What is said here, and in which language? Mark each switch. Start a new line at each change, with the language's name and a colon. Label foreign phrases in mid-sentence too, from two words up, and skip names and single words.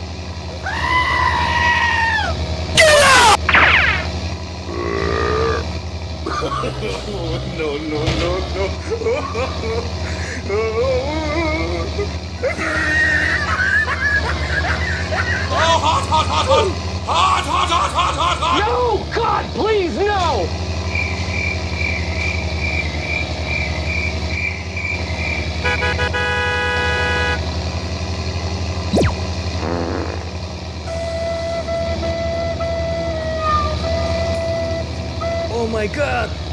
English: No, no, no, no. Oh, hot, hot, hot, hot! Hot, hot, hot, hot, hot, hot! No! God, please, no! Oh my god!